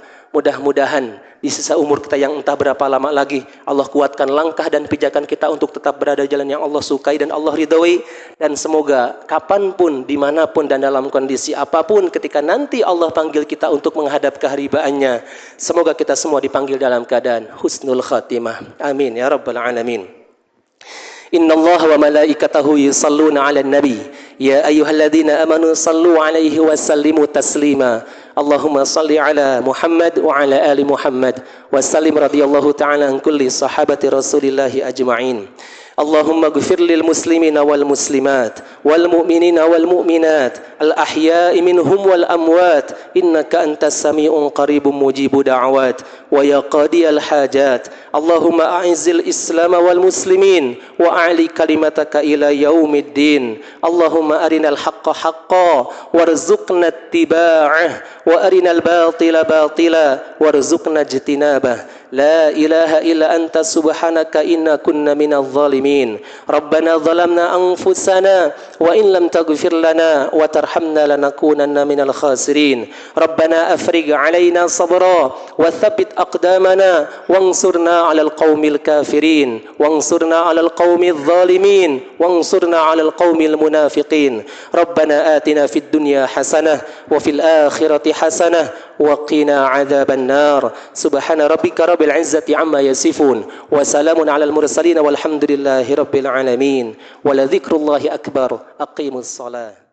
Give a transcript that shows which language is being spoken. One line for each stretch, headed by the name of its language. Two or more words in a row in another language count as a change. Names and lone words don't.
Indonesian: Mudah-mudahan di sisa umur kita yang entah berapa lama lagi, Allah kuatkan langkah dan pijakan kita untuk tetap berada di jalan yang Allah sukai dan Allah ridhoi. Dan semoga kapanpun, dimanapun, dan dalam kondisi apapun, ketika nanti Allah panggil kita untuk menghadap keharibaannya, semoga kita semua dipanggil dalam keadaan
Arabic: حسن الخاتمة. آمين يا رب العالمين. إن الله وملائكته يصلون على النبي يا أيها الذين آمنوا صلوا عليه وسلموا تسليما. اللهم صل على محمد وعلى آل محمد وسلم رضي الله تعالى عن كل صحابة رسول الله أجمعين. اللهم اغفر للمسلمين والمسلمات والمؤمنين والمؤمنات الأحياء منهم والأموات إنك أنت السميع قريب مجيب الدعوات ويا قاضي الحاجات. اللهم أعز الإسلام والمسلمين وأعل كلمتك إلى يوم الدين. اللهم أرنا الحق حقا وارزقنا اتباعه وأرنا الباطل باطلا وارزقنا اجتنابه. لا إله إلا أنت سبحانك إنا كنا من الظالمين. ربنا ظلمنا أنفسنا وإن لم تغفر لنا وترحمنا لنكونن من الخاسرين. ربنا أفرغ علينا صبرا وثبت أقدامنا وانصرنا على القوم الكافرين وانصرنا على القوم الظالمين وانصرنا على القوم المنافقين. ربنا آتنا في الدنيا حسنة وفي الآخرة حسنة وقنا عذاب النار. سبحان ربك رب العزة عما يصفون وسلام على المرسلين والحمد لله رب العالمين. ولذكر الله أكبر. أقيموا الصلاة.